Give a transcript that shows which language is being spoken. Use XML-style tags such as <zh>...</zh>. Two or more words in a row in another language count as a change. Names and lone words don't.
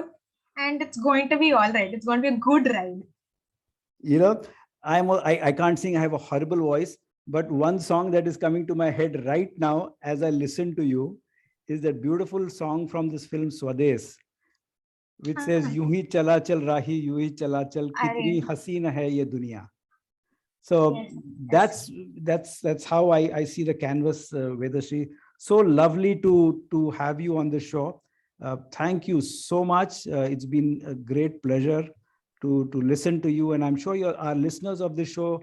<en>And it's going to be all right. It's going to be a good ride. You know, I can't sing. I have a horrible voice. But one song that is coming to my head right now as I listen to you is that beautiful song from this film Swades, which says,</en> <hi>"यूँ ही चला चल राही, यूँ ही चला चल, कितनी हसीन है ये दुनिया." So</hi> <en>Yes. that's how I see the canvas, Vedashree. So lovely to have you on the show. Thank you so much. It's been a great pleasure to listen to you, and I'm sure our listeners of the show,</en>